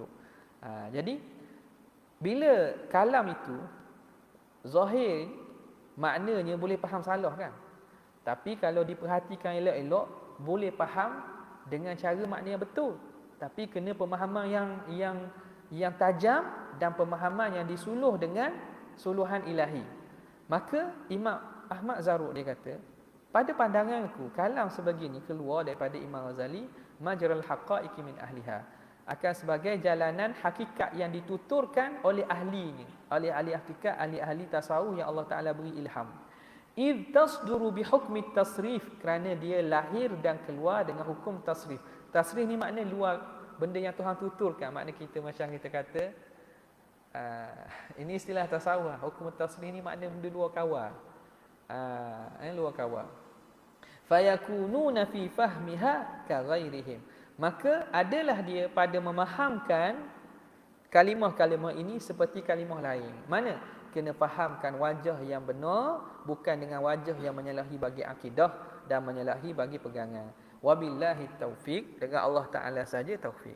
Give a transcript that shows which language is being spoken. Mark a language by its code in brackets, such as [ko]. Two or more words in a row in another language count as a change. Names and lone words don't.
[ms] Jadi bila kalam itu zahir, maknanya boleh faham salah kan, tapi kalau diperhatikan elok-elok boleh faham dengan cara makna yang betul, tapi kena pemahaman yang tajam dan pemahaman yang disuluh dengan suluhan ilahi. Maka Imam Ahmad Zarruq dia kata, pada pandanganku kalam sebegini keluar daripada Imam Ghazali [ar] مجرى الحقائق من أهلها, [ms] akan sebagai jalanan hakikat yang dituturkan oleh ahlinya, oleh ahli hakikat, ahli tasawuf yang Allah Taala beri ilham. [ar] إذ تصدر بحكم التصريف, [ms] kerana dia lahir dan keluar dengan hukum tasrif. Tasrif ni makna luar, benda yang Tuhan tuturkan. Makna kita macam kita kata, ini istilah tasawuf, hukum tasrif ni makna benda luar kawal. Luar kawal. [ar] فيكونون في فهمها كغيرهم, [ms] maka adalah dia pada memahamkan kalimah-kalimah ini seperti kalimah lain. Mana? Kena fahamkan wajah yang benar, bukan dengan wajah yang menyalahi bagi akidah dan menyalahi bagi pegangan. [ar] وبالله التوفيق, [ms] dengan Allah Ta'ala saja taufik.